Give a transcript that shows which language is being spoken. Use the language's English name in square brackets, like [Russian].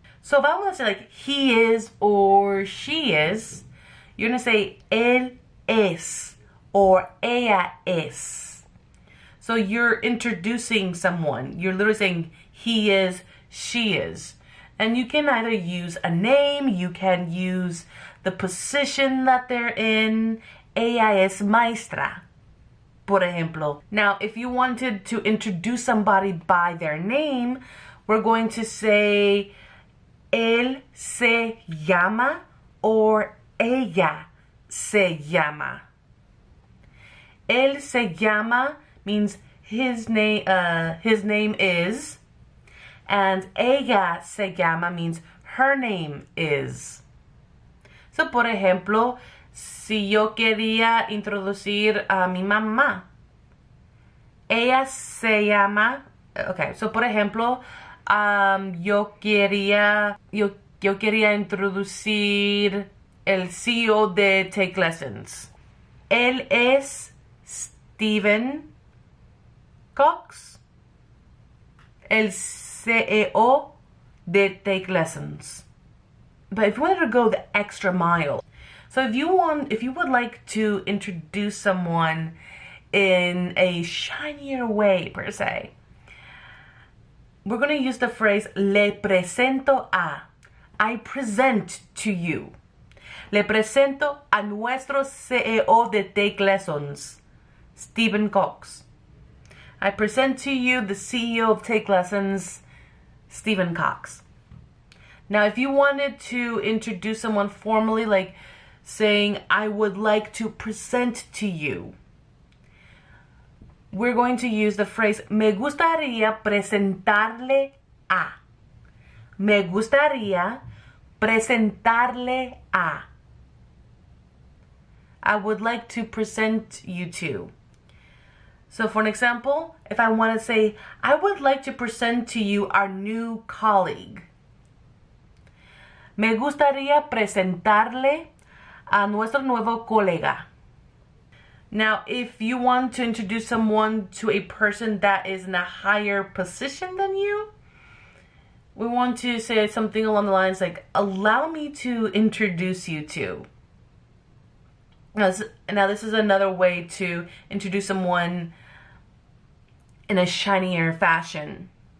[English] So if I want to say like he is or she is, you're going to say [Spanish] él es [English] or [Spanish] ella es. [English] So you're introducing someone. You're literally saying he is, she is. And you can either use a name, you can use the position that they're in. [Spanish] Ella es maestra, por ejemplo. [English] Now, if you wanted to introduce somebody by their name, we're going to say [Spanish] él se llama [English] or [Spanish] ella se llama. Él se llama [English] means his name is, and [Spanish] ella se llama [English] means her name is. [Spanish] So, por ejemplo, si yo quería introducir a mi mamá, ella se llama, [English] okay, so [Spanish] por ejemplo, yo quería introducir el CEO de Take Lessons. Él es Stephen Cox, el CEO de Take Lessons. [English] But if you wanted to go the extra mile, so if you would like to introduce someone in a shinier way, per se, we're going to use the phrase [Spanish] le presento a. [English] I present to you. [Spanish] Le presento a nuestro CEO de Take Lessons, Stephen Cox. [English] I present to you the CEO of Take Lessons, Stephen Cox. Now, if you wanted to introduce someone formally, like saying, I would like to present to you, we're going to use the phrase, [Spanish] me gustaría presentarle a. Me gustaría presentarle a. [English] I would like to present you to. So for an example, if I want to say, I would like to present to you our new colleague. [Spanish] Me gustaría presentarle a nuestro nuevo colega. [English] Now, if you want to introduce someone to a person that is in a higher position than you, we want to say something along the lines like, allow me to introduce you to. Now, this is another way to introduce someone in a shinier fashion.